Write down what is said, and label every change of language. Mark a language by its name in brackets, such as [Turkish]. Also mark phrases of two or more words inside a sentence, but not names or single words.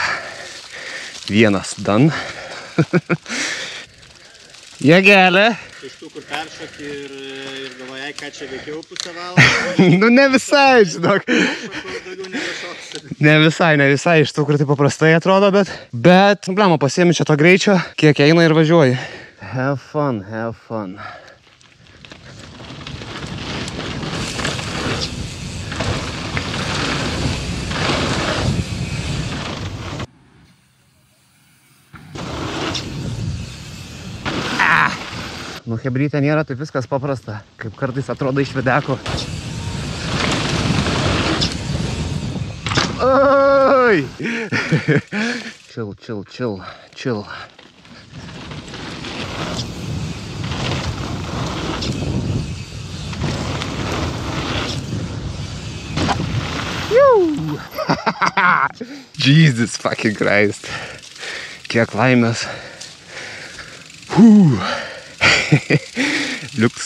[Lithuanian] Vienas dan. Jėgelė. Iš tų, kur peršokti ir galvojai, ką čia veikiau pusę valandą. Nu ne visai, žinok. Daugiau nebešoksi. Ne visai iš tų, kur tai paprastai atrodo, bet blema, pasiemi čia to greičio, kiek eina ir važiuoji. [English] Have fun, have fun. [Lithuanian] Nu, hebrytė nėra taip viskas paprasta, kaip kartais atrodo iš videko. Oi! [English] Chill. Jesus fucking Christ. [Lithuanian] Kiek laimės. Liuks.